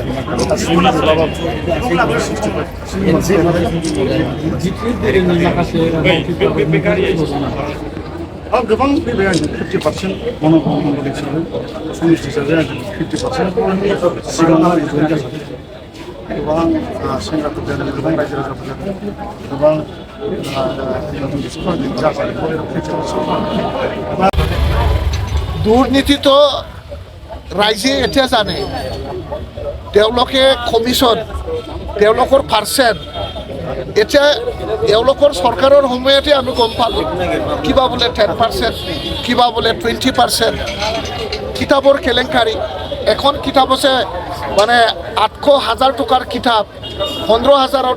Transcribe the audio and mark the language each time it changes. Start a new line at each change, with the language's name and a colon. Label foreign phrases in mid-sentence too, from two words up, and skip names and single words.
Bodo: जिटिएनि माखासे गोबां फैबाय आं 50% मन'मंगल हिसाबै समिति हिसाबै आं 50% सिगाङाव जइन जाबाय गोबां सेंग्राफोर जादों गोबां रायजो राजाफोर जादों गोबां
Assamese: দুৰ্নীতিটো ৰাইজে এতিয়া জানে তেওঁলোকে কমিশ্যন তেওঁলোকৰ পাৰ্চেণ্ট এতিয়া তেওঁলোকৰ চৰকাৰৰ সময়তে আমি গম পালোঁ কিবা বোলে 10% কিবা বোলে 20% কিতাপৰ কেলেংকাৰী এখন কিতাপ আছে মানে 800,000 টকাৰ কিতাপ 15,000ত